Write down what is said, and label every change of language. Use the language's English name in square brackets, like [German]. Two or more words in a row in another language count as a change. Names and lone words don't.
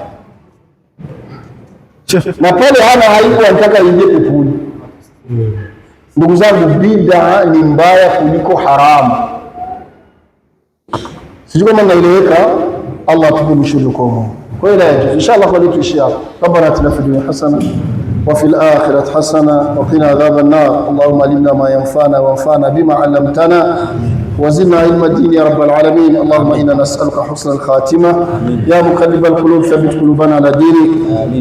[Swahili] Na pale hana haibu, anataka ingie peponi. Ndugu zangu, bid'a ni mbaya kuliko haramu. Sijui kama naeleweka. Allah atukumbushe kwa Mungu. Kwa hiyo inshallah kwa leo tuishia. [Arabic] ربنا آتنا في الدنيا حسنة وفي الآخرة حسنة وقنا عذاب النار. اللهم علمنا ما ينفعنا وانفعنا بما علمتنا وزدنا علم الدين يا رب العالمين. اللهم إنا نسألك حسن الخاتمة. يا مقلب القلوب ثبت قلوبنا على دينك.